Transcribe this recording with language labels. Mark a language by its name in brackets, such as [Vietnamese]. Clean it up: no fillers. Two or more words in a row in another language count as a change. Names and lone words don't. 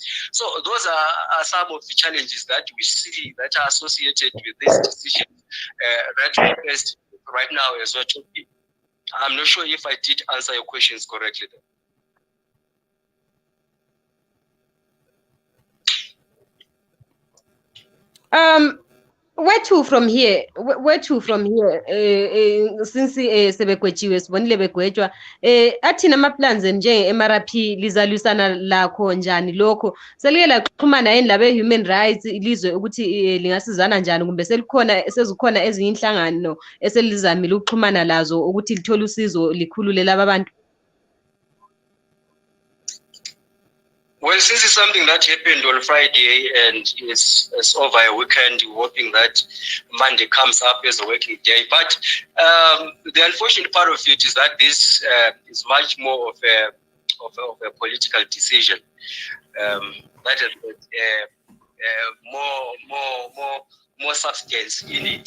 [English] So those are some of the challenges that we see that are associated with this decision that we faced right now as we're talking. I'm not sure if I did answer your questions correctly there. Where to from here? Where to from here? [North Ndebele] Since sebegwetshiwe sibonile begwetshwa athina ama-plans nje MRP lizalwisana lakho njani lokho selike laxhumana yini labe [English] human rights [North Ndebele] ilizwe ukuthi lingasizana njani kumbe sezikhona ezinye inhlangano eselizamile ukuxhumana lazo ukuthi lithole usizo likhulule laba bantu? [English] Well, since it's something that happened on Friday and it's over a weekend, hoping that Monday comes up as a working day. But the unfortunate part of it is that this is much more of a political decision that has more substance in it.